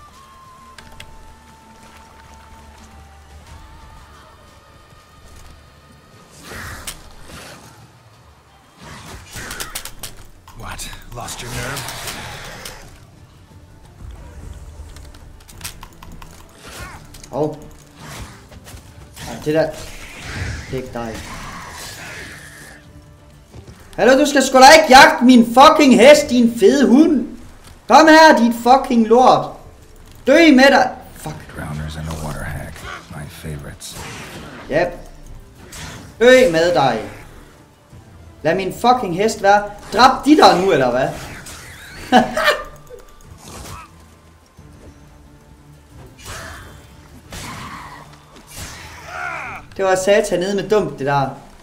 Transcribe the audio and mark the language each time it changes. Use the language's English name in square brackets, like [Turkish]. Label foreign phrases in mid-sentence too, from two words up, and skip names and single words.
[English] What? Lost your nerve? Oh. [Danish] Det der. Det er ikke dig. Hallo, du skal sgu da ikke jagte min fucking hest, din fede hund. Kom her, dit fucking lort. Dø med dig. Fuck. [English] Drowners and a water hag. My favorites. Yep. [Danish] Dø med dig. Lad min fucking hest være. Dræb de der nu, eller hvad? Det var satan nede med dumt, det der.